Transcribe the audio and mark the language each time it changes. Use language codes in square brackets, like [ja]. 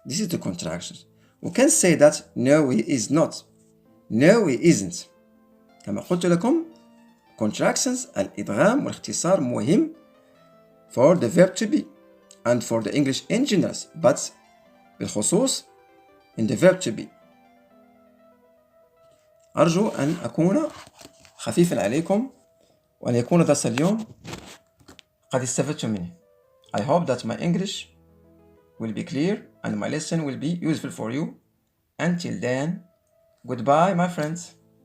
[en] This is the contractions. We can say that no, he is not. No, he isn't. [ar] كما قلت لكم [en] contractions [ar] الإدغام والاختصار مهم [en] for the verb to be and for the English in general, but [ar] بالخصوص [en] in the verb to be. [ar] أرجو أن أكون خفيفا عليكم وأن يكون درس اليوم قد استفدتم منه. [en] I hope that my English will be clear and my lesson will be useful for you. Until then, goodbye my friends.